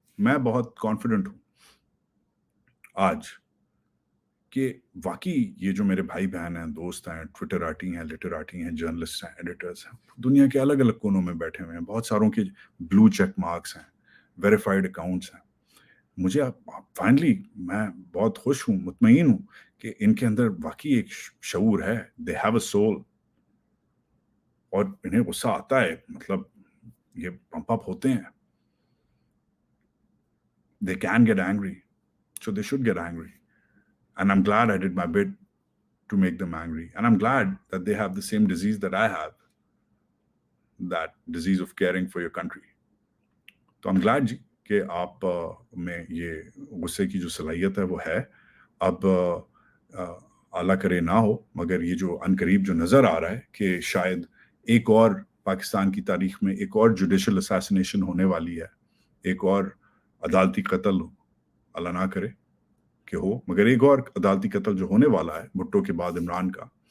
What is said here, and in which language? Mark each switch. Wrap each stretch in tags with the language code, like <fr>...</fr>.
<ur>میں بہت کانفیڈنٹ ہوں آج کہ واقعی یہ جو میرے بھائی بہن ہیں, دوست ہیں, ٹویٹر آرٹی ہیں, لٹراٹی ہیں, جرنلسٹ ہیں, ایڈیٹرز ہیں, دنیا کے الگ الگ کونوں میں بیٹھے ہوئے ہیں, بہت ساروں کے بلو چیک مارکس ہیں, ویریفائڈ اکاؤنٹس ہیں. مجھے فائنلی میں بہت خوش ہوں, مطمئن ہوں کہ ان کے اندر واقعی ایک شعور ہے.</ur> <en>they have a soul,</en> <ur>اور انہیں غصہ آتا ہے, مطلب یہ پمپ اپ ہوتے ہیں.</ur> <en>They can get angry, so they should get angry. And I'm glad I did my bit to make them angry. And I'm glad that they have the same disease that I have, that disease of caring for your country.</en> <ur>تو</ur> <en>I'm glad</en> <ur>جی کہ آپ میں یہ غصے کی جو صلاحیت ہے وہ ہے. اب اعلیٰ کرے نہ ہو, مگر یہ جو عنقریب جو نظر آ رہا ہے کہ شاید ایک اور پاکستان کی تاریخ میں ایک اور جوڈیشل اساسینیشن ہونے والی ہے, ایک اور عدالتی قتل, اللہ نہ کرے کہ ہو, مگر ایک اور عدالتی قتل جو ہونے والا ہے بھٹو کے بعد عمران کا.</ur>